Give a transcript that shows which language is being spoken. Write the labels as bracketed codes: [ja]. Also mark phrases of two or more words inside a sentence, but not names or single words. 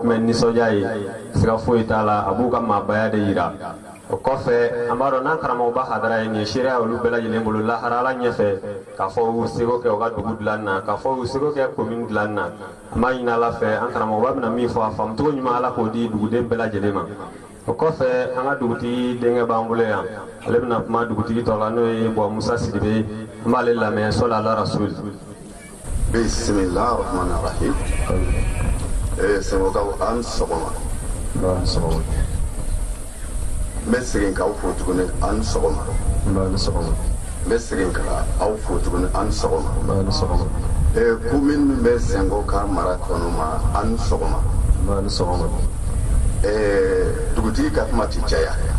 [bm] tun bɛ nisɔndiya ye siga foyi t'a la a b'u ka maabaya de yira o kɔfɛ an b'a dɔn n'an karamɔgɔba hadara ye nin ye seereya olu bɛɛ lajɛlen bolo laharala ɲɛfɛ k'a fɔ u seko kɛ u ka dugu dilanni na k'a fɔ u seko kɛ commune dilanni na an b'a ɲini ala fɛ an karamɔgɔba bɛna min fɔ a faamucogo ɲuman ala k'o di duguden bɛɛ lajɛlen ma o kɔfɛ an ka dugutigi denkɛ b'an bolo yan ale bɛna kuma dugutigi tɔ la n'o ye bɔ musa sidibe an b'ale lamɛn [ar] صلى على الرسول بسم الله الرحمن الرحيم [bm] sɛnɛkaw an sɔgɔma n bɛ segin k'aw fo tuguni an sɔgɔma n bɛ segin k'aw fo tuguni an sɔgɔma commune min bɛ Senko ka mara kɔnɔ ma an sɔgɔma dugutigi ka kuma ti caya